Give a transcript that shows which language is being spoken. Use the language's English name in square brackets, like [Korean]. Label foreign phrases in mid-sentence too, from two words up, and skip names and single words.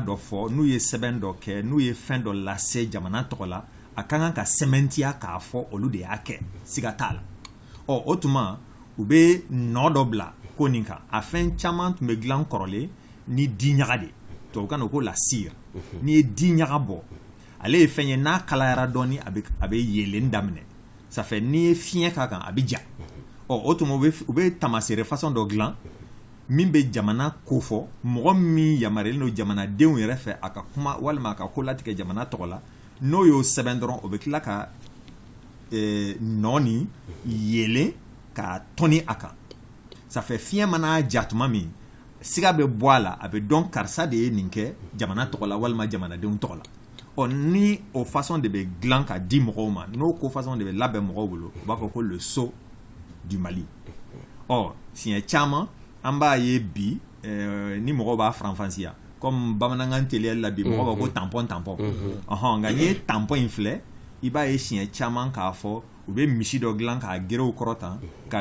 [Bambara] dɔ fɔ n'u ye sɛbɛn dɔ kɛ n'u ye fɛn dɔ lase jamana tɔgɔ la a ka kan ka sɛmɛntiya k'a fɔ olu de y'a kɛ siga t'a la o tuma u bɛ nɔ dɔ bila ko nin kan a fɛn caman tun bɛ dilan kɔrɔlen ni di ɲaga de tubabukan na ko la cire n'i ye di ɲaga bɔ ale ye fɛn ye n'a kalayara dɔɔni a bɛ yelen daminɛ [French] ça fait [Bambara] n'i ye fiɲɛ k'a kan a bɛ ja o tuma u bɛ tamaseere façon dɔ dilan min bɛ jamana ko fɔ mɔgɔ min yamaruyalen don jamanadenw yɛrɛ fɛ a ka kuma walima a ka ko latigɛ jamana tɔgɔ la n'o y'o sɛbɛn dɔrɔn o bɛ tila ka nɔ ni yelen ka tɔni a kan [French] ça fait [Bambara] fiɲɛ mana ja tuma min siga bɛ bɔ a la a bɛ dɔn karisa de ye nin kɛ jamana tɔgɔ la walima jamanadenw tɔgɔ la ni o façon de bɛ dilan ka di mɔgɔw ma n'o ko façon de bɛ labɛn mɔgɔw bolo u b'a fɔ ko [French] le sceau du Mali [Bambara] siɲɛ caman an b'a ye bi ni mɔgɔw b'a faranfasiya comme bamanankan teliyali la bi mɔgɔw b'a ko tampon nka n'i ye tampon in filɛ i b'a ye siɲɛ caman k'a fɔ u bɛ misi dɔ dilan k'a gerew kɔrɔtan ka